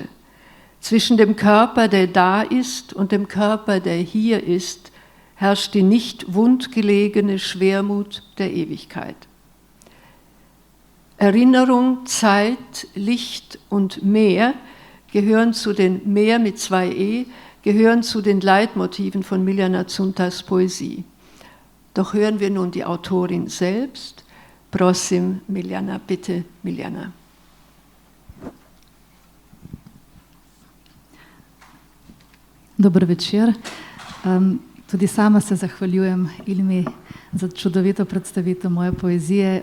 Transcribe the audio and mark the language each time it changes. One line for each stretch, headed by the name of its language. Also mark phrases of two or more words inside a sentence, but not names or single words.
German: Zwischen dem Körper, der da ist, und dem Körper, der hier ist, herrscht die nicht wundgelegene Schwermut der Ewigkeit. Erinnerung, Zeit, Licht und Meer gehören zu den Meer mit 2 E, gehören zu den Leitmotiven von Miljana Zuntas Poesie. Doch hören wir nun die Autorin selbst.
Slovenian: Prosim, Miljana, bitte, Miljana. Dober večer. Tudi sama se zahvaljujem Ilmi za čudovito predstavitev moje poezije.